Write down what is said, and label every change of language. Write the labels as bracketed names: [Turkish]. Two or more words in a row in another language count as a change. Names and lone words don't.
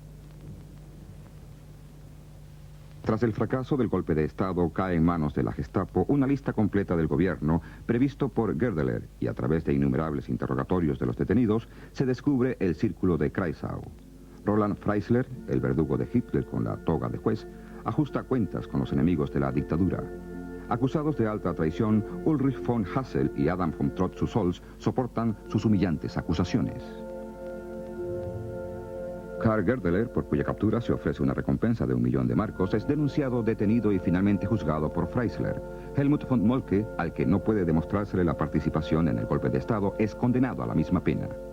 [Spanish] Tras el fracaso del golpe de Estado, cae en manos de la Gestapo una lista completa del gobierno previsto por Goerdeler, y a través de innumerables interrogatorios de los detenidos se descubre el círculo de Kreisau. Roland Freisler, el verdugo de Hitler con la toga de juez, ajusta cuentas con los enemigos de la dictadura. Acusados de alta traición, Ulrich von Hassel y Adam von Trott zu Solz soportan sus humillantes acusaciones. Karl Goerdeler, por cuya captura se ofrece una recompensa de 1 millón de marcos, es denunciado, detenido y finalmente juzgado por Freisler. Helmut von Moltke, al que no puede demostrársele la participación en el golpe de Estado, es condenado a la misma pena.